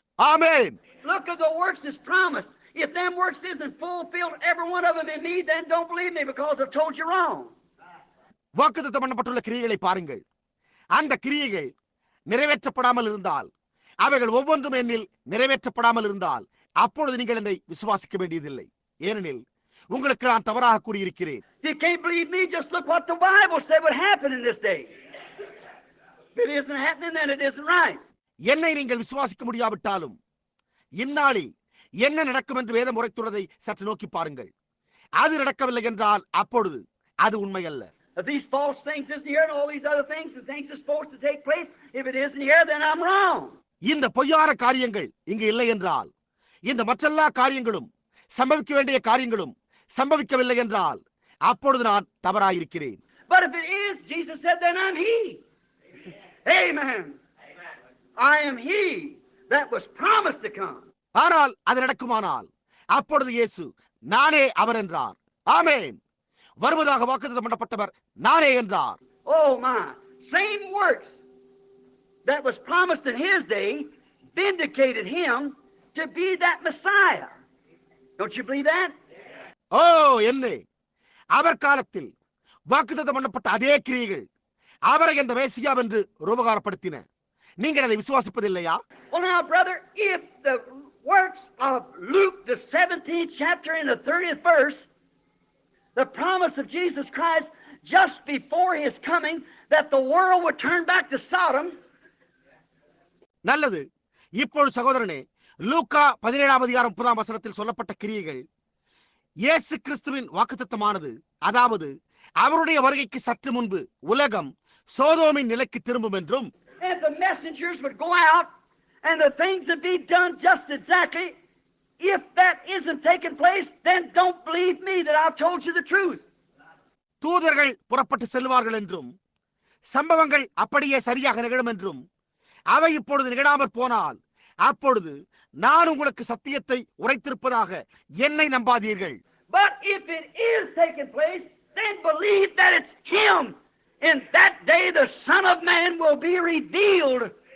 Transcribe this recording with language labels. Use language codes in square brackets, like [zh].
[ta] Amen. [en] Look at the works as promised. If them works isn't fulfilled, every one of them in me, then don't believe me because I've told you wrong. [ta] வாக்குத்தத்தம் பண்ணப்பட்டுள்ள கிரியைகளை பாருங்கள். அந்த கிரியைகள் நிறைவேற்றப்படாமல் இருந்தால், அவைகள் ஒவ்வொன்றும் என்னில் நிறைவேற்றப்படாமல் இருந்தால் அப்பொழுது நீங்கள் என்னை விசுவாசிக்க வேண்டியதில்லை. ஏனெனில் உங்களுக்கு நான் தவறாக கூறியிருக்கிறேன். [en] You can't believe me, just look what the Bible said would happen in this day. If it isn't happening, then it isn't right. [ta] என்னை நீங்கள் விசுவாசிக்க முடியாவிட்டாலும் இந்நாளில் என்ன நடக்கும் என்று வேதம் உரைத்துள்ளதை சற்று நோக்கி பாருங்கள். அது நடக்கவில்லை என்றால் அப்பொழுது அது உண்மை அல்ல. [en] If these false things isn't here and all these other things and things are supposed to take place, if it isn't here, then I'm wrong. [ta] இந்த பொய்யான காரியங்கள் இங்கு இல்லை என்றால், இந்த மற்றெல்லா காரியங்களும் சம்பவிக்க வேண்டிய காரியங்களும் சம்பவிக்கவில்லை என்றால் அப்பொழுது நான் தவறாயிருக்கிறேன். [en] But if it is, Jesus said, then I'm He. Amen. I am He that was promised to come. [ta] ஆனால் அது நடக்குமானால் அப்பொழுது இயேசு நானே அவர் என்றார். ஆமென். வருவதாக வாக்குத்தத்தம் பண்ணப்பட்டவர் நானே என்றார். [en] Oh my, same works that was promised in His day vindicated Him to be that Messiah. Don't you believe that? [ta] ஓ என்னே, அவர் காலத்தில் வாக்குத்தத்தம் பண்ணப்பட்ட அதே கிரியைகள் அவரை அந்த மேசியா என்று ரூபகாரப்படுத்தின. நீங்கள் அதை விசுவாசிப்பதில்லையா? [en] Well now, brother, if the works of Luke, the 17th chapter and the 30th verse, the promise of Jesus Christ just before His coming, that the world would turn back to Sodom. [ta] நல்லது. இப்பொழுது சகோதரனே, லூக்கா 17ஆம் அதிகாரம் 30ஆம் வசனத்தில் சொல்லப்பட்ட கிரியைகள் இயேசு கிறிஸ்துவின் வாக்குத்தத்தமானது, அதாவது அவருடைய வருகைக்கு சற்று முன்பு உலகம் சோதோமின் நிலைக்கு திரும்பும் என்றும், [en] and the messengers would go out and the things would be done just exactly. If that isn't taking place, then don't believe me that I've told you the truth. [ta] தூதர்கள் புறப்பட்டு செல்வார்கள் என்றும் சம்பவங்கள் அப்படியே சரியாக நிகழும் என்றும் அவை இப்பொழுது நிகழாமற் போனால் அப்பொழுது நான் உங்களுக்கு சத்தியத்தை உரைத்திருப்பதாக என்னை நம்பாதீர்கள். [en] But if it is taking place, then believe that it's Him. In that day the Son of Man will be revealed.